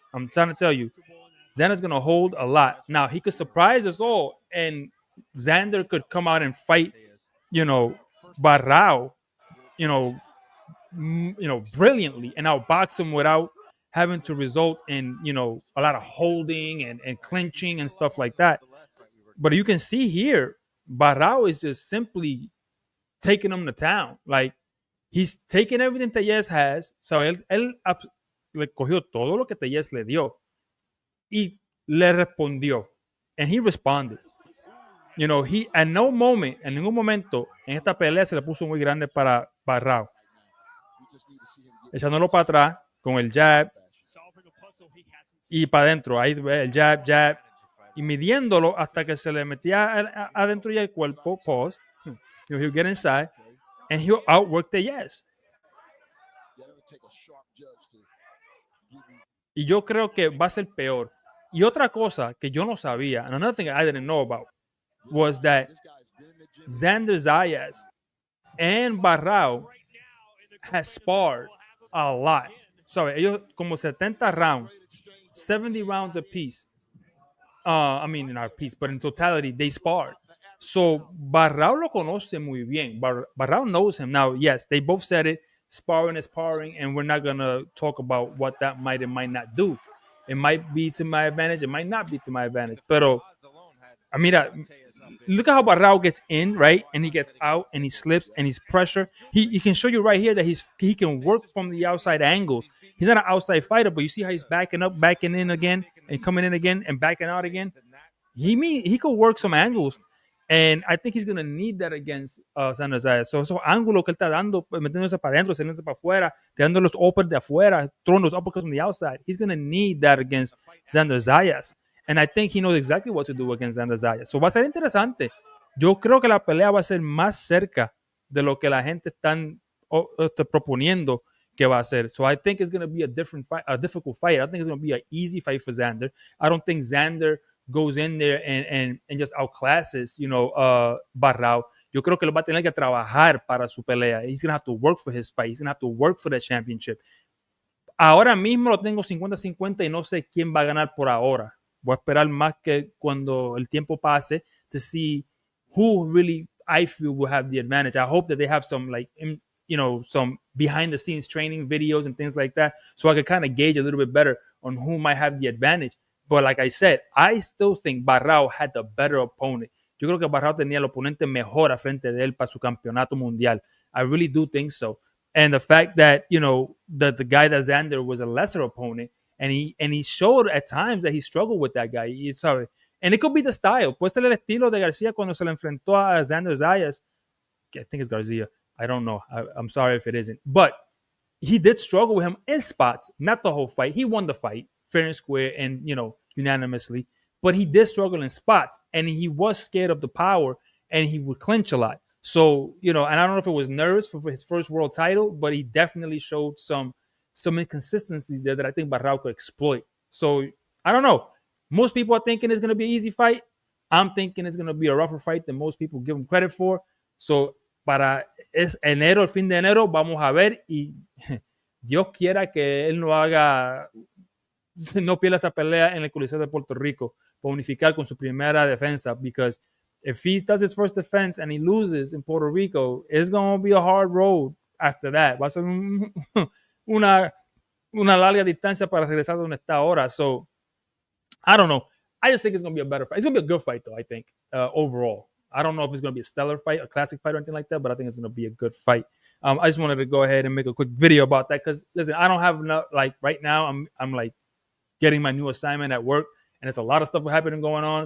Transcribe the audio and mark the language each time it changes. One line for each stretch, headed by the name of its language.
English: I'm trying to tell you, Xander's going to hold a lot. Now, he could surprise us all, and Xander could come out and fight, Baraau, brilliantly, and outbox him without having to result in, a lot of holding and clinching and stuff like that. But you can see here, Baraau is just simply taking him to town. Like, he's taking everything Tellez has.
Spanish: So él le cogió todo lo que Tellez le dio y le respondió.
English: And he responded. He at no moment,
Spanish: en ningún momento en esta pelea se le puso muy grande para Baraau. Echándolo para atrás con el jab y para adentro. Ahí ve el jab y midiéndolo hasta que se le metía adentro ya el cuerpo.
English: Pause. He'll get inside and he'll outwork the yes.
Spanish: Y yo creo que va a ser peor. Y otra cosa que yo no sabía,
English: and another thing I didn't know about, was that Xander Zayas and Baraau has sparred a lot.
Spanish: So, ellos como 70 rounds, 70 rounds apiece.
English: I mean, not a piece, but in totality, they sparred.
Spanish: So, Baraau lo conoce muy bien.
English: Baraau knows him. Now, yes, they both said it. Sparring is sparring, and we're not going to talk about what that might and might not do. It might be to my advantage. It might not be to my advantage. Pero, I mean, look at how Baraau gets in, right? And he gets out, and he slips, and he's pressure. He can show you right here that he can work from the outside angles. He's not an outside fighter, but you see how he's backing up, backing in again, and coming in again, and backing out again. He could work some angles, and I think he's going to need that against Xander Zayas.
Spanish: So esos ángulos que él está dando, metiéndose para adentro, saliéndose para afuera, tirando los uppers de afuera,
English: throwing those uppercuts from the outside, he's going to need that against Xander Zayas. And I think he knows exactly what to do against Xander Zayas.
Spanish: So va a ser interesante. Yo creo que la pelea va a ser más cerca de lo que la gente está proponiendo que va a ser.
English: So I think it's going to be a difficult fight. I don't think it's going to be an easy fight for Xander. I don't think Xander goes in there and just outclasses, Baraau. Yo creo que él va a tener que trabajar para su pelea. He's going to have to work for his fight. He's going to have to work for the championship.
Spanish: Ahora mismo lo tengo 50-50 y no sé quién va a ganar por ahora. Voy a esperar más que cuando el tiempo pase
English: to see who really I feel will have the advantage. I hope that they have some some behind the scenes training videos and things like that so I can kind of gauge a little bit better on who might have the advantage. But like I said, I still think Baraau had the better opponent.
Spanish: Yo creo que Baraau tenía el oponente mejor a frente de él para su campeonato mundial.
English: I really do think so. And the fact that, the guy that Xander was a lesser opponent, and he showed at times that he struggled with that guy. Sorry. And it could be the style.
Spanish: Puede ser el estilo de García cuando se le enfrentó a Xander Zayas.
English: I think it's Garcia. I don't know. I'm sorry if it isn't. But he did struggle with him in spots, not the whole fight. He won the fight fair and square and, unanimously. But he did struggle in spots, and he was scared of the power, and he would clinch a lot. So, and I don't know if it was nerves for his first world title, but he definitely showed some inconsistencies there that I think Baraau could exploit. So, I don't know. Most people are thinking it's going to be an easy fight. I'm thinking it's going to be a rougher fight than most people give him credit for.
Spanish: So, para el fin de enero, vamos a ver, y Dios quiera que él no pierda esa pelea en el Coliseo de Puerto Rico para unificar con su primera defensa,
English: because if he does his first defense and he loses in Puerto Rico, it's going to be a hard road after that.
Spanish: Va a ser una larga distancia para regresar donde está ahora.
English: So, I don't know. I just think it's going to be a better fight. It's going to be a good fight, though, I think, overall. I don't know if it's going to be a stellar fight, a classic fight, or anything like that, but I think it's going to be a good fight. I just wanted to go ahead and make a quick video about that because, listen, I don't have enough, right now, I'm getting my new assignment at work, and there's a lot of stuff happening going on.